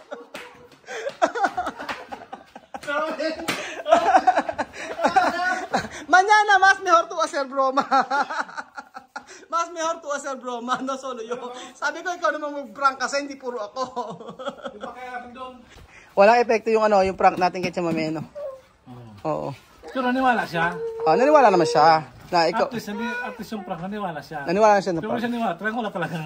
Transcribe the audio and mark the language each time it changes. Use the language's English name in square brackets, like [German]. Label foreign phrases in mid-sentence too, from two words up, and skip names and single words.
[Spanish] Mañana más mejor tú hacer broma. Mas mejor tú hacer broma, no solo yo. [Filipino] Sabi ko ikaw naman mag-prank kasi hindi puro ako. Walang epekto yung ano, yung prank natin kay Tia Mami, no? Oo. Pero naniwala siya. Naniwala naman siya. Na ikaw, [English] At least [Filipino] yung prank, naniwala siya. naniwala na siya na Pero prank. siya naniwala. Talagang wala talagang...